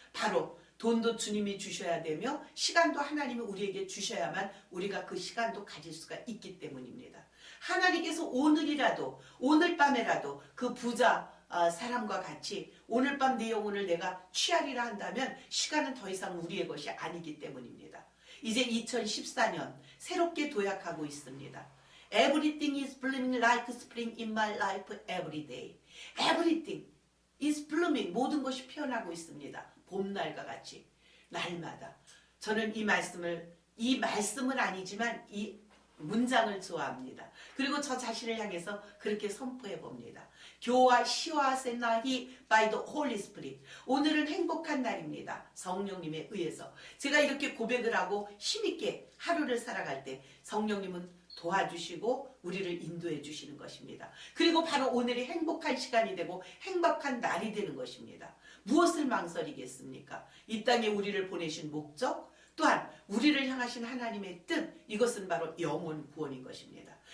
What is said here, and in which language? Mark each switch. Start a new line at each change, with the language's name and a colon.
Korean: 바로 돈도 주님이 주셔야 되며 시간도 하나님이 우리에게 주셔야만 우리가 그 시간도 가질 수가 있기 때문입니다. 하나님께서 오늘이라도 오늘 밤에라도 그 부자 사람과 같이 오늘 밤 내 영혼을 내가 취하리라 한다면 시간은 더 이상 우리의 것이 아니기 때문입니다. 이제 2014년 새롭게 도약하고 있습니다.
English: Everything is blooming like spring in my life every day. Everything is blooming.
Korean: 모든 것이 피어나고 있습니다. 봄날과 같이 날마다. 저는 이 말씀은 아니지만 이 문장을 좋아합니다. 그리고 저 자신을 향해서 그렇게 선포해 봅니다. 교와 시와 세나히
English: by the Holy Spirit.
Korean: 오늘은 행복한 날입니다. 성령님에 의해서. 제가 이렇게 고백을 하고 힘있게 하루를 살아갈 때 성령님은 도와주시고 우리를 인도해 주시는 것입니다. 그리고 바로 오늘이 행복한 시간이 되고 행복한 날이 되는 것입니다. 무엇을 망설이겠습니까? 이 땅에 우리를 보내신 목적, 또한 우리를 향하신 하나님의 뜻, 이것은 바로 영혼 구원인 것입니다.